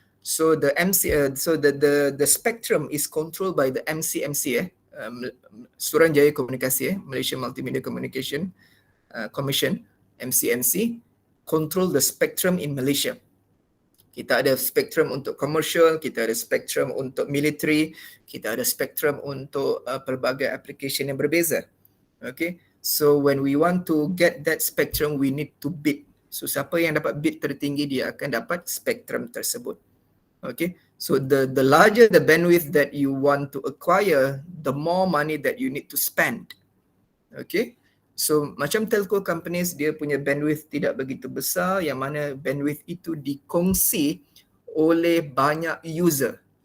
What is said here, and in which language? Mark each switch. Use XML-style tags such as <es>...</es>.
<en>So the the spectrum is controlled by the MCMC, Suruhanjaya Komunikasi, Malaysia Multimedia Communication Commission, MCMC, control the spectrum in Malaysia.</en> <ms>Kita ada spektrum untuk commercial, kita ada spektrum untuk military, kita ada spektrum untuk pelbagai application yang berbeza.</ms> <en>Okay, so when we want to get that spectrum, we need to bid.</en> <ms>So siapa yang dapat bid tertinggi, dia akan dapat spektrum tersebut.</ms> <en>Okay, so the larger the bandwidth that you want to acquire, the more money that you need to spend.</en> <ms>Okay, so macam telco companies, dia punya bandwidth tidak begitu besar, yang mana bandwidth itu dikongsi oleh banyak user.</ms>